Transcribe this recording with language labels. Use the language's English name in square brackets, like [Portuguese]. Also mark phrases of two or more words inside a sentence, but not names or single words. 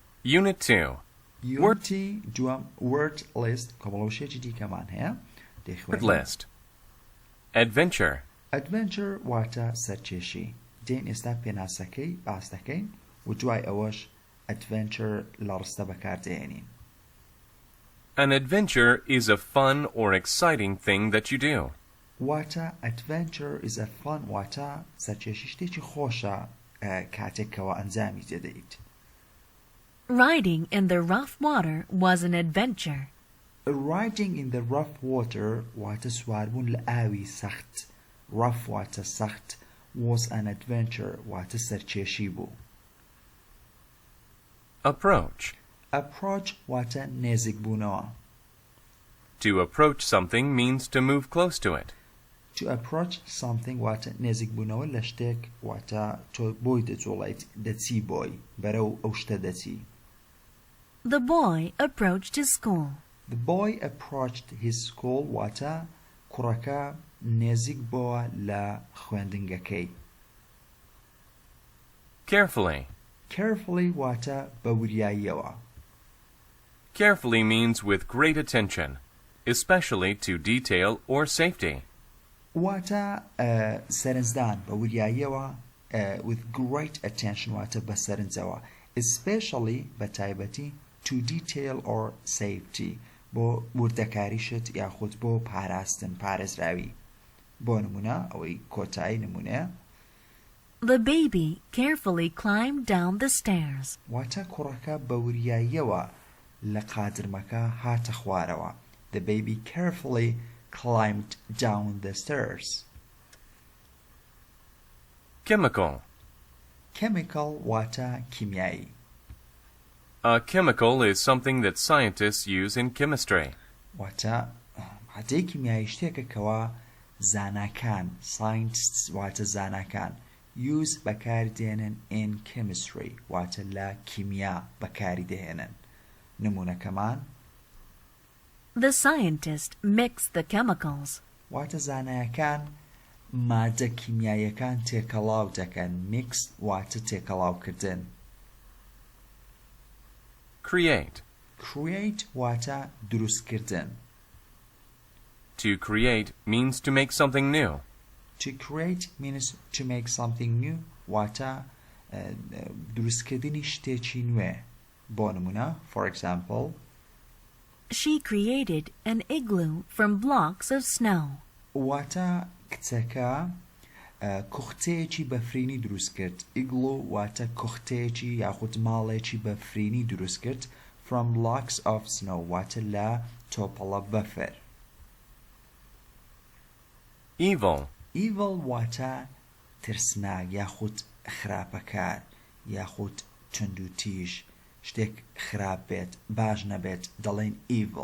[English] Unit 2. [Central Kurdish] Unity دووەم [English] word list [Central Kurdish] کۆمەڵەوشێکی دیکەمان هەیە [English] Word list. Adventure. [Central Kurdish] Adventure واتە سەرکێشی دێن ئێستا پێناسەکەی باس دەکەین و دوای ئەوەش adventure لە ڕستە بەکاردێنین. [English] An adventure is a fun or exciting thing that you do. [Central Kurdish] واتە [English] adventure is a fun [Central Kurdish] واتە سەرکێشی شتێکی خۆشە کاتێکەوە ئەنجامی دەدەیت. [English] Riding in the rough water was an adventure. Riding in the rough water [Central Kurdish] واتە سواربوون لە ئاوی سەخت rough واتە سەخت [English] was an adventure [Central Kurdish] واتە سەرکێشی بوو. [English] Approach. [Central Kurdish] Approach واتە نێزیک بوونەوە. [English] To approach something means to move close to it. To approach something [Central Kurdish] واتە نێزیک بوونەوە لە شتێک واتە تۆ بۆی دەجوڵیت دەچی بۆی بەرەو ئەو شتە دەچی. [English] The boy approached his school. The boy approached his school [Central Kurdish] واتە کوڕەکە نێزیک بووە لە خوێندنگەکەی. [English] Carefully. [Central Kurdish] Carefully واتە بە وریاییەوە. [English] Carefully means with great attention, especially to detail or safety. [Central Kurdish] واتە سەرنجدان بە وریاییەوە [English] with great attention [Central Kurdish] واتە بە سەرنجەوە especially بە تایبەتی [English] to detail or safety [Central Kurdish] بۆ وردەکاریشت یاخود بۆ پاراستن پارێزراوی. بۆ نمونە ئەوەی کۆتایی نمونەیە. [English] The baby carefully climbed down the stairs. [Central Kurdish] واتە کوڕەکە بە وریاییەوە لە قادرمەکە هاتە خوارەوە. [English] The baby carefully climbed down the stairs. Chemical. [Central Kurdish] Chemical واتە کیمیایی. [English] A chemical is something that scientists use in chemistry. [Central Kurdish] واتە مادەی کیمیایی شتێکە کەوا زاناکان scientists واتە زاناکان use بەکاردێنن [English] in chemistry [Central Kurdish] واتە لە کیمیا بەکاردێنن. نمونەکەمان [English] The scientist mixed the chemicals. [Central Kurdish] واتە زانایەکان مادە کیمیاییەکان تێکەڵاو دەکەن. mix واتە تێکەڵاوکردن. [English] Create. [Central Kurdish] create واتە دروستکردن. [English] To create means to make something new. To create means to make something new [Central Kurdish] واتە دروستکردنی شتێکی نوێ. بۆ نمونە [English] for example She created an igloo from blocks of snow. [Central Kurdish] واتە کچەکە کوختەیەکی بەفرینی دروست کرد. igloo واتە کوختەیەکی یاخود ماڵێکی بەفرینی دروست کرد [English] from blocks of snow [Central Kurdish] واتە لە تۆپەڵە بەفر. [English] Evil. [Central Kurdish] evil واتە ترسناک یاخود خراپەکار یاخود تندوتیژ شتێک خراپ بێت باش نەبێت دەڵێن evil.